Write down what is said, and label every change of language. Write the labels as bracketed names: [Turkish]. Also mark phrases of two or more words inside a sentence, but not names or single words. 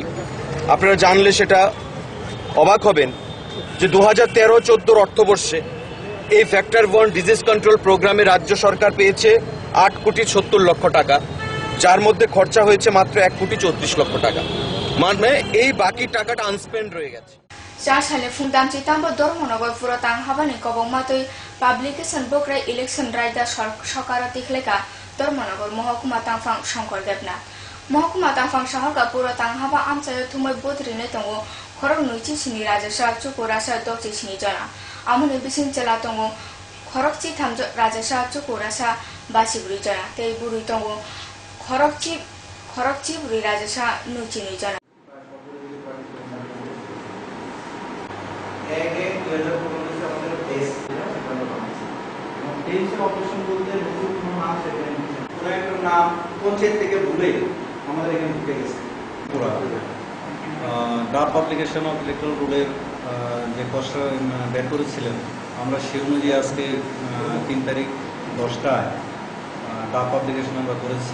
[Bangla] আপনারা জানলে সেটা অবাক হবেন যে 2013-14 অর্থবর্ষে এই ফ্যাক্টর 1 ডিজিজ কন্ট্রোল প্রোগ্রামে রাজ্য সরকার পেয়েছে 8,70,00,000 টাকা, যার মধ্যে খরচা হয়েছে মাত্র 1,34,00,000 টাকা। মানে এই বাকি টাকাটা আনস্পেন্ড রয়ে গেছে। [Kok Borok] সালে ফুংদাম চিতাম্বর ধর্মনগর পুরতাং হাবানি কবংমাতই পাবলিকেশন বকরাই ইলেকশন রায়দা সরকার তিখলেকা ধর্মনগর মহকুমা তাংফাং শঙ্কর দেবনাথ মহকুমা তাংফাং শহরকা পুরতাং হাবা আমচায় থুমই বদরিনে তঙ্গ খরক নৈচি সিনি রাজসা চুকুরাসা দচি সিনি জনা আমনি বিসিং চেলা তঙ্গ খরক চিথাম রাজসা চুকুরাসা বাসিবুরি জনা তেই বুড়ি তঙ্গ খরক চিবুরি রাজসা নুচিনি জনা। [Bangla] অপারেশন বলতে নতুন কোনো নাম সেখানে কোনো একটা নাম পঞ্চায়েত থেকে ভুলে আমাদের এখানে ঢুকে গেছে। [English] draft publication of electoral [Bangla] রুলের যে খসড়া বের করেছিলেন, আমরা সে অনুযায়ী আজকে 3 তারিখ 10টায় [English] draft publication [Bangla] আমরা করেছি।